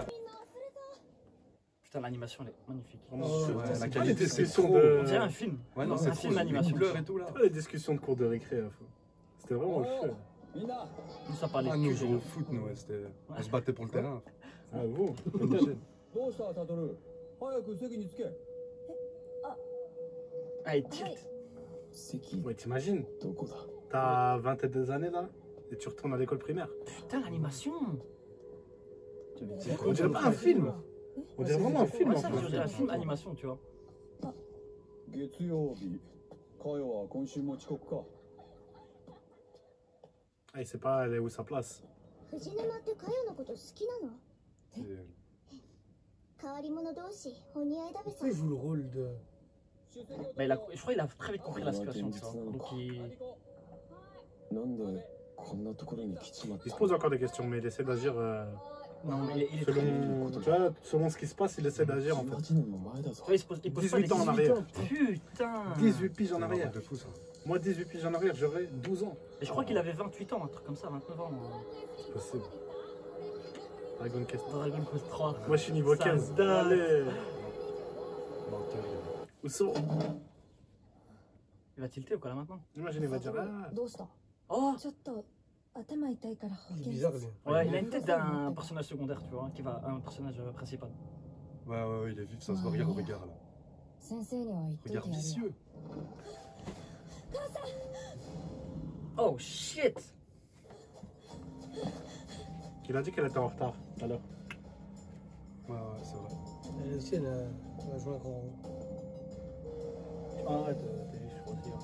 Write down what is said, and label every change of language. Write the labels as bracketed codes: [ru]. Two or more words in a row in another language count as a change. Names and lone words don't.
[fr] Putain, l'animation, elle est magnifique. Oh, Ouais, putain, la c'est qualité, pas c'est les trop. discussions de- On dirait un film. Ouais, non, C'est c'est un trop. film d'animation. Les couleurs et tout là. Pas les discussions de cours de récré. C'était vraiment le feu. Nous, ça parlait Ah, de nous, cul, jouons j'ai au foot, nous, ouais, c'était. On se battait pour le terrain. Ah vous? [ja] どうしたタトル早く席に着け [fr] Ah, il tilt. [ja] 席 [fr] Ouais, t'imagines? [ja] どこだ [fr] T'as 20 et des années là? Et tu retournes à l'école primaire. Putain, l'animation. On dirait pas un film. On dirait vraiment un film Ouais, en ça, fait. je dirais un film animation, tu vois. [ja] 月曜日かよは今週も遅刻か [fr] Ah, il sait pas elle est où sa place. [ja] 藤沼ってかよのこと好きなの [fr] C'est- [ja] 変わり者同士お似合いだべさ [fr] Pourquoi il joue le rôle de. Bah, je crois qu'il a très vite compris la situation, tu vois. Donc il. [ja] なんでこんなところに来ちまっ [fr] Il [ja] た [fr] se pose encore des questions, mais il essaie d'agir Non, mais il est très. selon, tu vois, selon ce qui se passe, il essaie d'agir en fait. [ja] 18 年も前だぞ [fr] Tu vois, il pose pas les 18 ans en 18 arrière. Putain! 18 piges en c'est un arrière. truc de fou, ça. Moi, 18 piges en arrière, j'aurais 12 ans. Et je crois qu'il avait 28 ans, un truc comme ça, 29 ans. C'est possible. Dragon Quest. Dragon Quest 3. Moi, je suis niveau Ça 15. se date. Allez. Menteur. Où sont? Il va tilter ou quoi là maintenant? Imagine, il va dire ah, [ja] どうした [fr] Oh! [ja] ちょっと頭痛いから保 [fr] Il est [ja] 健 [fr] bizarre, [ja] 室 [fr] lui. Ouais, il a une tête d'un personnage secondaire, tu vois, qui va un personnage principal. Ouais, il est vif, ça se voit, regarde au regard là. [ja] 先生には言っとい [fr] Regard [ja] てやるよ [fr] vicieux. [en] Oh shit! [fr] il a dit qu'elle était en retard tout à l'heure. Ouais, c'est vrai. Elle aussi, elle a joué un grand rôle. Arrête, t'es juste, je crois aussi.